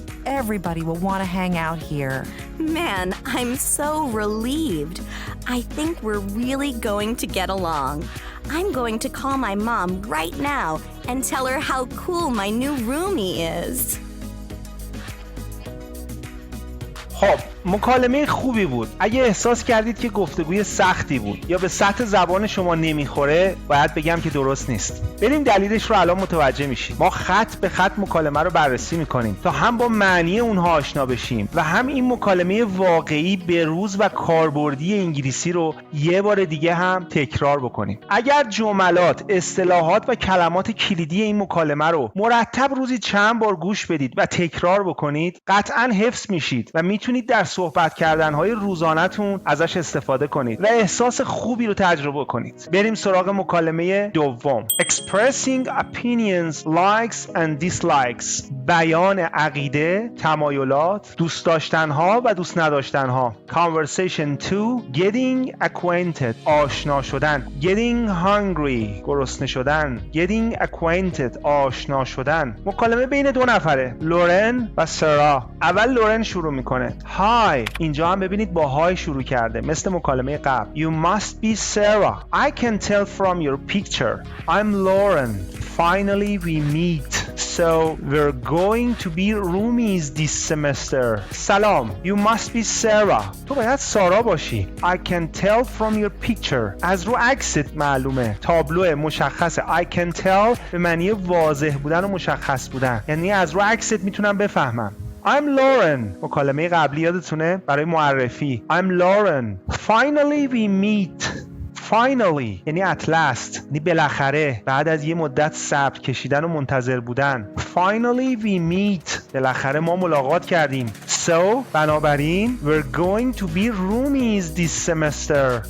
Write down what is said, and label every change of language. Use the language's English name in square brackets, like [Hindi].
[English] Everybody will want to hang out here. Man, I'm so relieved. I think we're really going to get along. I'm going to call my mom right now and tell her how cool my new roomie is. [Persian] خب، مکالمه خوبی بود. اگه احساس کردید که گفتگوی سختی بود یا به سطح زبان شما نمیخوره، باید بگم که درست نیست. بریم دلیلش رو الان متوجه میشیم. ما خط به خط مکالمه رو بررسی میکنیم تا هم با معنی اونها آشنا بشیم و هم این مکالمه واقعی بروز و کاربردی انگلیسی رو یه بار دیگه هم تکرار بکنیم. اگر جملات، اصطلاحات و کلمات کلیدی این مکالمه رو مرتب روزی چند بار گوش بدید و تکرار بکنید، قطعاً حفظ میشید و میتونید در صحبت کردن‌های روزانه‌تون ازش استفاده کنید و احساس خوبی رو تجربه کنید. بریم سراغ مکالمه دوم. [English] Expressing opinions, likes and dislikes. [Persian] بیان عقیده، تمایلات، دوست داشتن‌ها و دوست نداشتن‌ها. [English] Conversation 2. Getting acquainted. [Persian] آشنا شدن. [English] Getting hungry. [Persian] گرسنه شدن. [English] Getting acquainted. [Persian] آشنا شدن. مکالمه بین دو نفره، لورن و سارا. اول لورن شروع میکنه. [English] Hi. [Persian] اینجا هم ببینید با های شروع کرده مثل مکالمه قبل. [English] You must be Sarah. I can tell from your picture. I'm Lauren. Finally we meet. So we're going to be roomies this semester. [Persian] سلام. [English] You must be Sarah. [Persian] تو باید سارا باشی. [English] I can tell from your picture. [Persian] از رو عکست معلومه. تابلو مشخصه. [English] I can tell [Persian] به معنی واضح بودن و مشخص بودن. یعنی از رو عکست میتونم بفهمم. [English] I'm Lauren. [Persian] مکالمه قبلی یادتونه؟ برای معرفی. [English] I'm Lauren. Finally we meet. [Persian] Finally یعنی [English] at last، [Persian] یعنی بالاخره، بعد از یه مدت صبر کشیدن و منتظر بودن. [English] Finally we meet. [Persian] بالاخره ما ملاقات کردیم. [English] So [Persian] بنابراین [English] we're going to be roomies this semester.